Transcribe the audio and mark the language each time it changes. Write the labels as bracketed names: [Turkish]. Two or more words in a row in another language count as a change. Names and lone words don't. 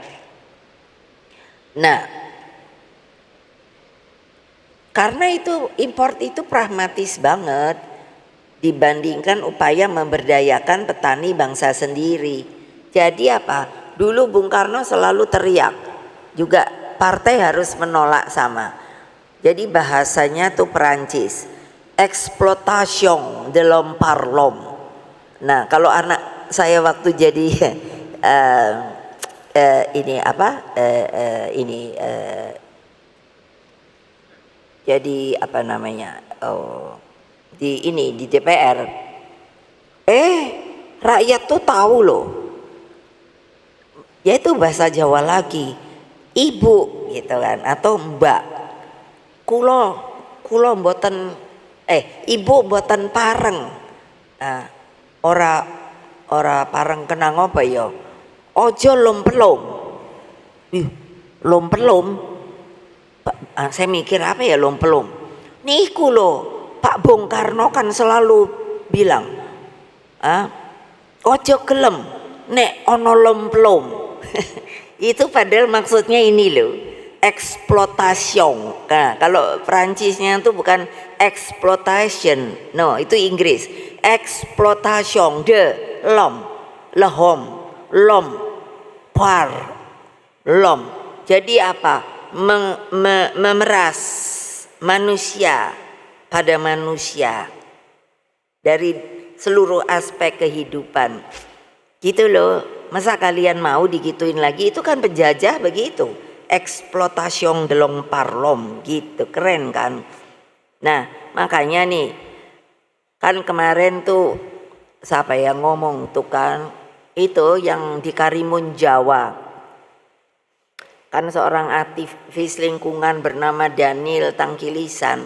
[Indonesian] Nah, karena itu import itu pragmatis banget dibandingkan upaya memberdayakan petani bangsa sendiri. Jadi apa? Dulu Bung Karno selalu teriak, juga partai harus menolak sama. Jadi bahasanya tuh Perancis, [French] exploitation de l'homme par l'homme. [Indonesian] Nah, kalau anak saya waktu jadi jadi apa namanya di DPR, rakyat tuh tahu loh, yaitu bahasa Jawa lagi, ibu gitu kan, atau mbak, [Javanese] kulo mboten ibu mboten pareng, ora pareng kenang [Indonesian] apa ya, [Javanese] ojo lompelom. [Indonesian] Lompelom, saya mikir apa ya lompelom, niku loh Pak Bung Karno kan selalu bilang, [Javanese] ojo gelem nek ono lompelom. [Indonesian] Itu padahal maksudnya ini loh, exploitation. Nah, kalau Perancisnya itu bukan exploitation, no, itu Inggris. [French] Exploitation de l'homme, le homme, l'homme, par l'homme. [Indonesian] Jadi apa? Memeras manusia pada manusia dari seluruh aspek kehidupan. Gitu loh. Masa kalian mau digituin lagi? Itu kan penjajah begitu. [French] Exploitation de l'homme par l'homme [Indonesian] gitu, keren kan? Nah, makanya nih kan kemarin tuh siapa yang ngomong tuh kan, itu yang di Karimun Jawa kan seorang aktivis lingkungan bernama Daniel Tangkilisan.